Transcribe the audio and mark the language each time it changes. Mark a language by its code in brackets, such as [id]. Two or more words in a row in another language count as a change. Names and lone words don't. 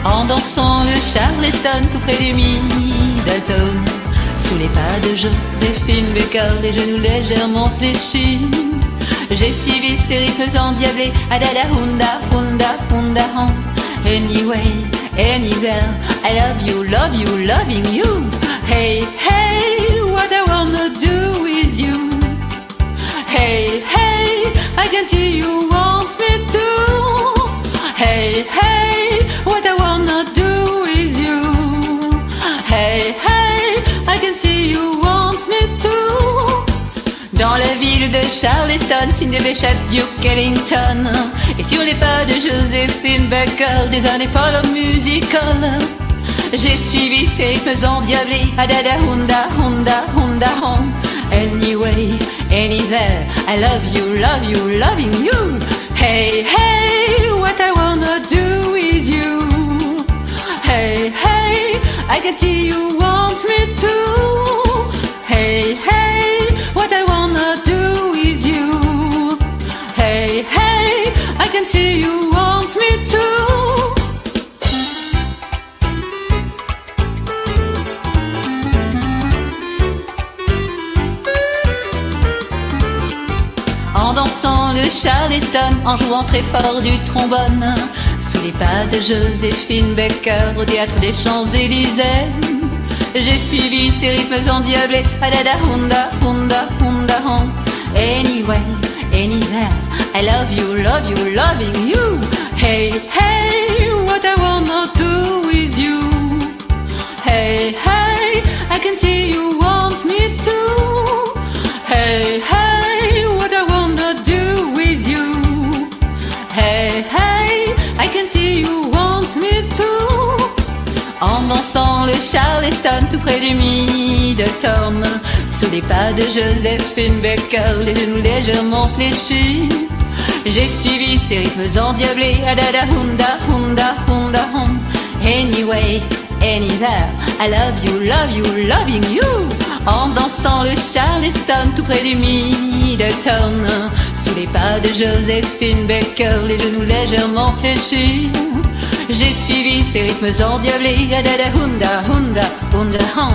[fr] dansant le Charleston tout près du Middleton. Sous les pas de Joséphine Baker, les genoux légèrement fléchis, j'ai suivi ces rythmes endiablés. Adada hunda hunda hunda hon. [en] Anyway, anywhere, I love you, loving you. Hey, hey, what I wanna do with you. Hey, hey, I can see you want me to. Hey, hey, what I wanna do with you. Hey, hey, I can see you want me to. [fr] Dans la ville de Charleston, signe de Béchat, Duke Ellington, et sur les pas de Joséphine Baker, des années folles musicales, j'ai suivi ces rythmes endiablés. Adada hunda hunda hunda hon. [en] Anyway, anywhere, I love you, loving you. Hey, hey, what I wanna do with you. Hey, hey, I can see you want me to. Hey, hey, what I wanna do with you. Hey, hey, I can see you want me to. [fr] En dansant le Charleston, en jouant très fort du trombone, sous les pas de Joséphine Baker au théâtre des Champs-Élysées, j'ai suivi ces rythmes endiablés. Adada hunda hunda hunda hon. [en] Anyway, anywhere, I love you, loving you. Hey, hey, what I wanna do with you. Hey, hey, I can see you want me to. Hey, hey, what I wanna do with you. Hey, hey, I can see you want me to. [fr] En dansant le Charleston tout près du Middleton, sous les pas de Joséphine Baker, les genoux légèrement fléchis, j'ai suivi ces rythmes endiablés. Adada hunda hunda hunda hon. [en] Anyway, anywhere, I love you, loving you. [fr] En dansant le Charleston tout près du Middleton, sous les pas de Joséphine Baker, les genoux légèrement fléchis, j'ai suivi ces rythmes endiablés. Adada hunda hunda hunda hon.